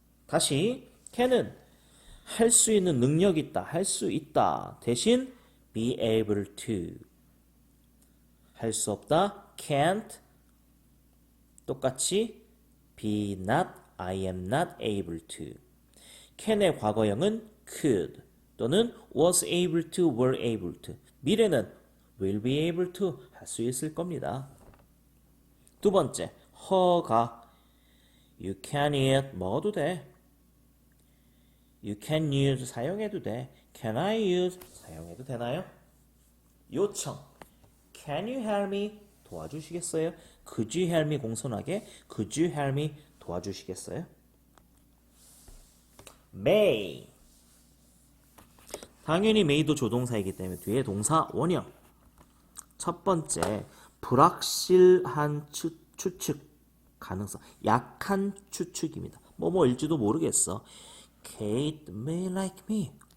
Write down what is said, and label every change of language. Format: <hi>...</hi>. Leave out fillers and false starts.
<ko>다시 can은 할 수 있는 능력이 있다, 할 수 있다 대신</ko> <en>be able to</en> <ko>할 수 없다, can't 똑같이</ko> <en>be not, I am not able to. can의</en> <ko>과거형은</ko> <en>could</en> <ko>또는</ko> <en>was able to, were able to.</en> <ko>미래는</ko> <en>will be able to</en> <ko>할 수 있을 겁니다. 두 번째, 허가.</ko> <en>You can eat</en> <ko>먹어도 돼.</ko> <en>You can use</en> <ko>사용해도 돼.</ko> <en>Can I use</en> <ko>사용해도 되나요? 요청.</ko> <en>Can you help me?</en> <ko>도와주시겠어요?</ko> <en>Could you help me</en> <ko>공손하게</ko> <en>Could you help me</en> <ko>도와주시겠어요? may 당연히 may도 조동사이기 때문에 뒤에 동사 원형. 첫 번째, 불확실한 추측 가능성, 약한 추측입니다. 뭐뭐일지도 모르겠어.</ko> <en>Kate may like me.</en>